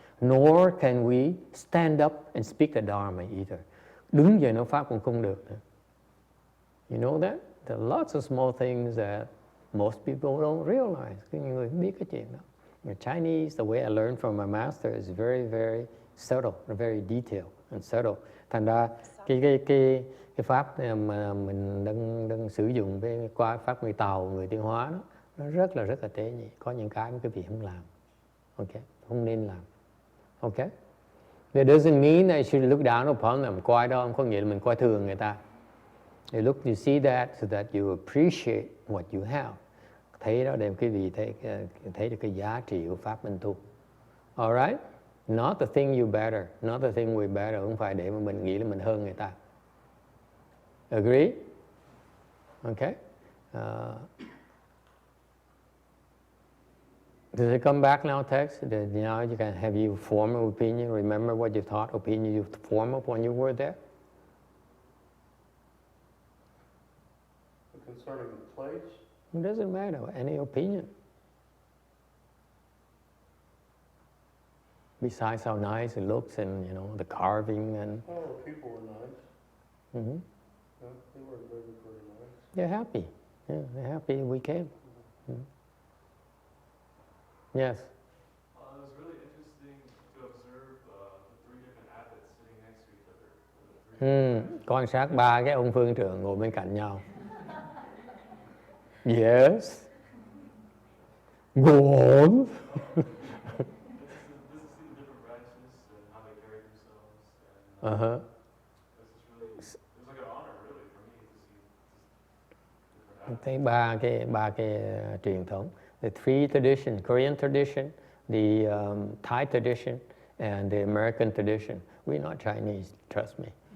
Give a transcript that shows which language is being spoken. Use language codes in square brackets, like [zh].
[en] Nor can we stand up and speak the Dharma either. [vi] Đứng dậy nói pháp cũng không được nữa. [en] You know that? There are lots of small things that most people don't realize. [vi] Cái người không biết cái chuyện đó. [en] The Chinese, the way I learned from my master is very, very subtle, very detailed and subtle. [vi] Thành ra cái pháp mà mình đang sử dụng với qua pháp người Tàu, người Tiêu Hóa đó, nó rất là tế nhị. Có những cái mà quý vị không làm, ok, không nên làm, ok. [en] That doesn't mean that you should look down upon them. [vi] Coi đó không có nghĩa là mình coi thường người ta. [en] You see that so that you appreciate what you have. [vi] Thấy đó để quý vị thấy được cái giá trị của pháp minh tu. Alright? [en] Not the thing you better, not the thing we better. [vi] Không phải để mà mình nghĩ là mình hơn người ta. [en] Agree? Okay? Does it come back now, text? Now you can have you form an opinion. Remember what you thought, opinion you formed up when you were there? Concerning the place? It doesn't matter, any opinion. Besides how nice it looks and, you know, the carving and... Oh, the people were nice. Mm-hmm. Yeah, they were very nice. They're happy. Yeah, they're happy we came. Mm-hmm. Yes? It was really interesting to observe the three different abbots sitting next to each other. [vi] Quan sát ba cái ông phương trưởng ngồi bên cạnh nhau. [en] Yes. Go on. This is the different branches and how they carry themselves. And this is really, it was like an honor really for me to see different abbots. [vi] Thấy ba cái truyền thống. [en] The three traditions, Korean tradition, the Thai tradition, and the American tradition. We're not Chinese, trust me.